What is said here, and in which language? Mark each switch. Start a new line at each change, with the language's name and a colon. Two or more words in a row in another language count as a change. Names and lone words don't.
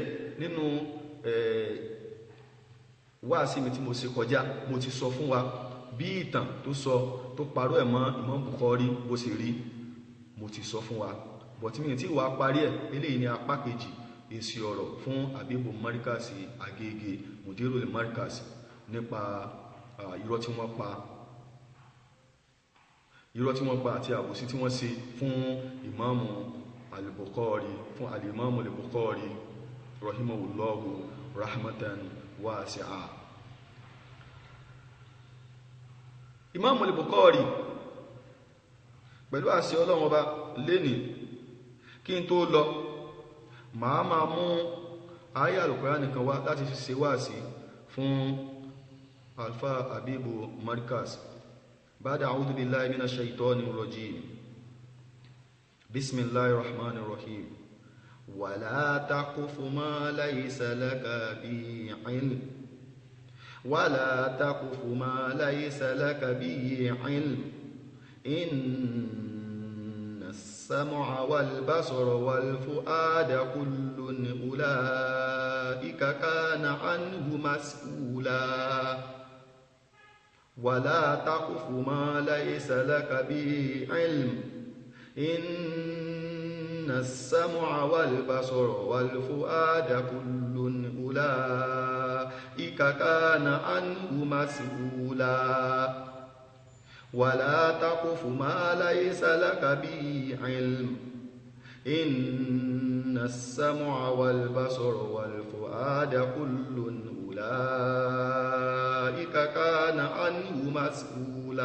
Yoruba: nínú wáàsí mi tí mo ṣe kọjá, mo ti sọ fún wa bí ìtàn tó sọ tó parọ́ ẹ̀ mọ́ Imam Bukhari bó sì rí, mo ti sọ fún wa, bọ̀ tí mi tí wàá parí ẹ̀. eléyìí ni apá kejì èsì ọ̀rọ̀ fún Habibu Markaz Agége Mudirul Markaz nípa irọ́ tí wọ́n pa àti àbòsí tí wọ́n ṣe fún Imam al-Bukhari, fún al-Imam al-Bukhari
Arabic: رحمه الله رحمة واسعة.
Yoruba: Imam al-Bukhari pẹ̀lú àṣẹ Ọlọ́run Ọba lẹ́ni kí n tó lọ máa mú àyá Al-Qur'an nìkan wá láti fi ṣe wáàsí fún Alfa Habibu Markaz.
Arabic: بعد أعوذ بالله من الشيطان الرجيم. بسم الله الرحمن الرحيم. ولا تقف ما ليس لك به علم. ولا تقف ما ليس لك به علم. إن السمع والبصر والفؤاد كل أولئك كان عنه مسؤولا. ولا تقف ما ليس لك به علم إن السمع والبصر والفؤاد كل أولئك كان عنه مسؤولا ولا تقف ما ليس لك به علم إن السمع والبصر والفؤاد كل أولئك كان عنه مسؤولا.